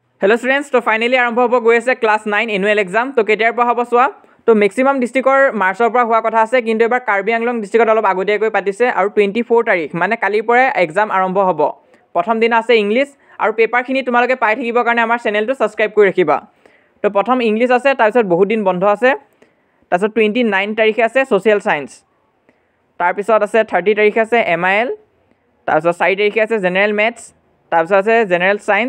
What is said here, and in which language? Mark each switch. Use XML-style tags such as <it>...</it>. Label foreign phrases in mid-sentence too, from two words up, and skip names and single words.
<hi>हेलो स्टूडेंट्स, तो फाइनली आरम्भ हो गई है क्लास 9 एनुअल एग्जाम।</hi> <as>तो केতিয়াर পৰা হ'ব চোৱা। তো মেক্সিমাম ডিষ্ট্ৰিক্টৰ মাৰ্চৰ পৰা হোৱা কথা আছে, কিন্তু এবাৰ কাৰ্বি আংলং ডিস্ট্ৰিক্টত অলপ আগতীয়াকৈ পাতিছে আৰু 24 তাৰিখ মানে কালিৰ পৰা এক্সাম আৰম্ভ হ'ব। প্ৰথম দিন আছে ইংলিছ আৰু পেপাৰখিনি তোমালোকে পাই থাকিবৰ কাৰণে আমাৰ চেনেলটো ছাবস্ক্ৰাইব কৰি ৰাখিবা। তো প্ৰথম ইংলিছ আছে, তাৰপিছত বহুত দিন বন্ধ আছে, তাৰপিছত 29 তাৰিখে আছে ছ'চিয়েল সায়েন্স, তাৰপিছত আছে 30 তাৰিখে আছে MIL, তাৰপিছত 4 তাৰিখে আছে জেনেৰেল মেথছ, তাৰপিছত আছে জেনেৰেল সায়েন্স।</as>